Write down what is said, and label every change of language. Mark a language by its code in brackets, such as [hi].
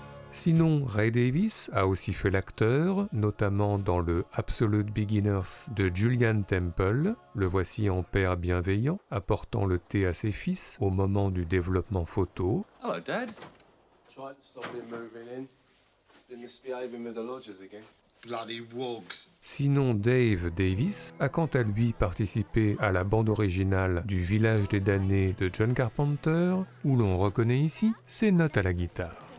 [fr] Sinon, Ray Davies a aussi fait l'acteur, notamment dans le Absolute Beginners de Julian Temple. Le voici en père bienveillant, apportant le thé à ses fils au moment du développement photo. [en] Hello, Dad. Tried to stop him moving in. Been misbehaving with the lodgers again. Bloody wogs. [fr] Sinon, Dave Davis a quant à lui participé à la bande originale du Village des damnés de John Carpenter, où l'on reconnaît ici ses notes à la guitare.